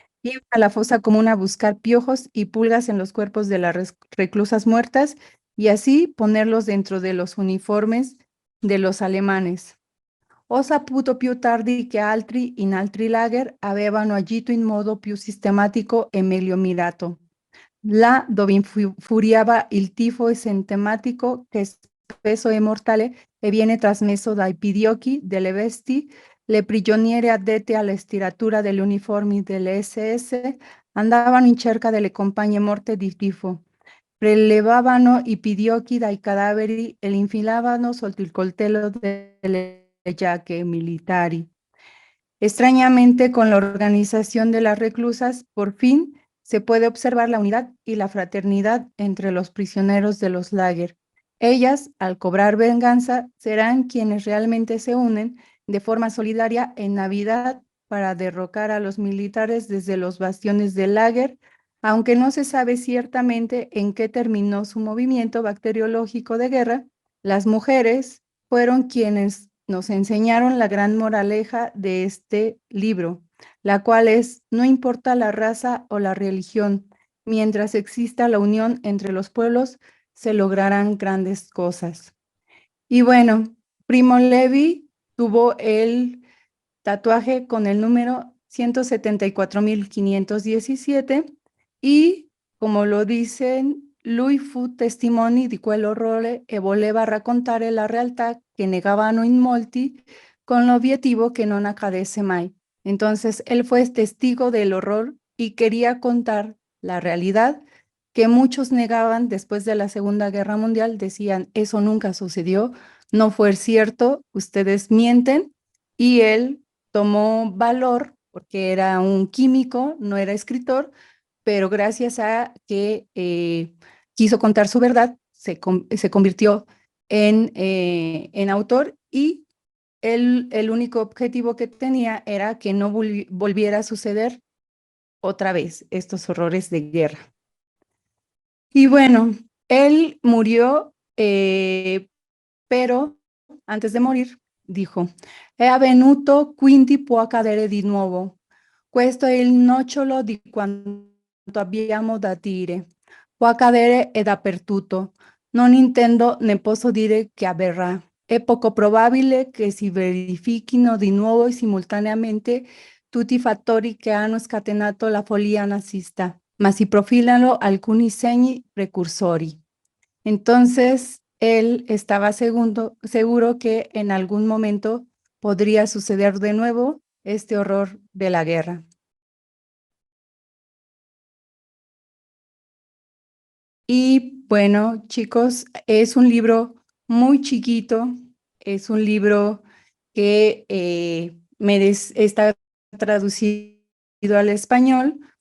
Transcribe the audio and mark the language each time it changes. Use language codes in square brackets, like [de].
[es] Iban a la fosa común a buscar piojos y pulgas en los cuerpos de las reclusas muertas y así ponerlos dentro de los uniformes de los alemanes. [it] Ho saputo più tardi che altri in altri lager avevano agito in modo più sistematico e meglio mirato. Là dove infuriava il tifo esentematico che spesso è mortale e viene trasmesso dai pidocchi delle vesti, le prigioniere addette alla stiratura delle uniformi delle SS andavano in cerca delle compagne morte di tifo. Prelevavano i pidocchi dai cadaveri e li infilavano sotto il coltello delle giacche militari. [es] Extrañamente, con la organización de las reclusas, por fin se puede observar la unidad y la fraternidad entre los prisioneros de los lager. Ellas, al cobrar venganza, serán quienes realmente se unen de forma solidaria en Navidad para derrocar a los militares desde los bastiones del lager, aunque no se sabe ciertamente en qué terminó su movimiento bacteriológico de guerra. Las mujeres fueron quienes nos enseñaron la gran moraleja de este libro, la cual es: no importa la raza o la religión, mientras exista la unión entre los pueblos, se lograrán grandes cosas. Y bueno, Primo Levi tuvo el tatuaje con el número 174.517 y, como lo dicen, [it] lui fu testimoni di quell'orrore e voleva raccontare la realtà che negavano in molti con l'obiettivo che non accadesse mai. [es] Entonces, él fue testigo del horror y quería contar la realidad que muchos negaban después de la Segunda Guerra Mundial. Decían, eso nunca sucedió, no fue cierto, ustedes mienten. Y él tomó valor porque era un químico, no era escritor, pero gracias a que quiso contar su verdad, se convirtió en autor, y el único objetivo que tenía era que no volviera a suceder otra vez estos horrores de guerra. Y bueno, él murió, pero antes de morir dijo: [it] è avvenuto, quindi può accadere di nuovo. Questo è il nocciolo di quanto abbiamo da dire. Può accadere e dappertutto. Non intendo né posso dire che avverrà. È poco probabile che si verifichino di nuovo e simultaneamente tutti i fattori che hanno scatenato la follia nazista. ma si profilano alcuni segni precursori. [es] Entonces, él estaba seguro que en algún momento podría suceder de nuevo este horror de la guerra. Y bueno, chicos, es un libro muy chiquito, es un libro que está traducido al español.